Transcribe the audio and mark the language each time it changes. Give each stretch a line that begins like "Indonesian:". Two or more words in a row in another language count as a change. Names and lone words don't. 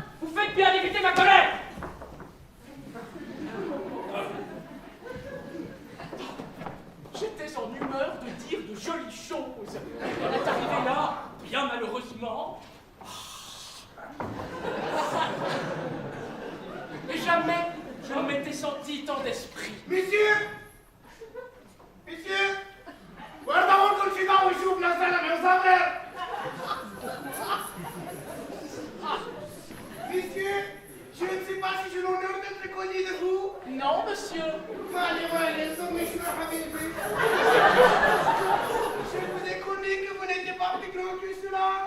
French: Vous faites bien d'éviter ma colère. J'étais en humeur de dire de jolies choses. Elle est arrivée là, bien malheureusement. Mais jamais je ne m'étais senti tant d'esprit. Monsieur! Monsieur!
Italian: Guardavo col cigarro giù una sala per saper!
French: Monsieur, je ne sais pas si j'ai l'honneur d'être connu de vous. Non, monsieur. Allez, monsieur Habibi. Je vous ai connu que vous n'étiez pas plus grand que cela.